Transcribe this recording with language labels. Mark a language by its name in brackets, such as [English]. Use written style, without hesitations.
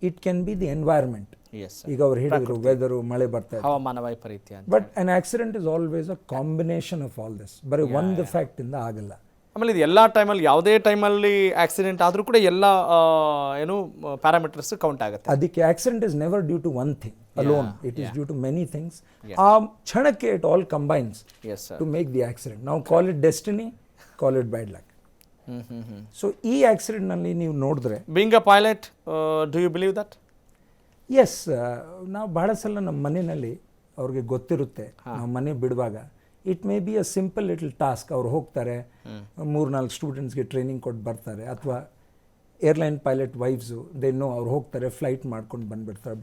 [English] It can be the environment. [Kannada] ಈಗ ಅವ್ರು ಹೇಳಿದ್ರು ವೆದರು, ಮಳೆ ಬರ್ತಾ ಇದೆ, ಹವಾಮಾನ ವೈಪರೀತ್ಯ. [English] But an accident is always a combination of all this. [Kannada] ಬರೀ ಒಂದು ಫ್ಯಾಕ್ಟ್ ಇಂದ ಆಗಲ್ಲ. ಆಮೇಲೆ ಇದು ಎಲ್ಲ ಟೈಮಲ್ಲಿ, ಯಾವುದೇ ಟೈಮಲ್ಲಿ ಆಕ್ಸಿಡೆಂಟ್ ಆದರೂ ಕೂಡ ಎಲ್ಲ ಏನು ಪ್ಯಾರಾಮೀಟರ್ಸ್ ಕೌಂಟ್ ಆಗುತ್ತೆ. [English] ಅದಕ್ಕೆ accident is never due to one thing alone. It is due to many things. ಕ್ಷಣಕ್ಕೆ it all combines to make the accident. Now call it destiny, call it bad luck. [Kannada] So ಈ accident ನಲ್ಲಿ ನೀವು ನೋಡಿದ್ರೆ, [English] being a pilot, do you believe that? [Kannada] S, ನಾವು ಬಹಳ ಸಲ ನಮ್ಮ ಮನೆಯಲ್ಲಿ ಅವ್ರಿಗೆ ಗೊತ್ತಿರುತ್ತೆ, ನಾವು ಮನೆ ಬಿಡುವಾಗ [English] It may be a simple little task. [Kannada] ಅವ್ರು ಹೋಗ್ತಾರೆ, 3-4 ಸ್ಟೂಡೆಂಟ್ಸ್ಗೆ ಟ್ರೈನಿಂಗ್ ಕೊಟ್ಟು ಬರ್ತಾರೆ, ಅಥವಾ airline pilot wives [English] they know, [Kannada] ಅವ್ರು ಹೋಗ್ತಾರೆ ಫ್ಲೈಟ್ ಮಾಡ್ಕೊಂಡು ಬಂದುಬಿಡ್ತಾರೆ.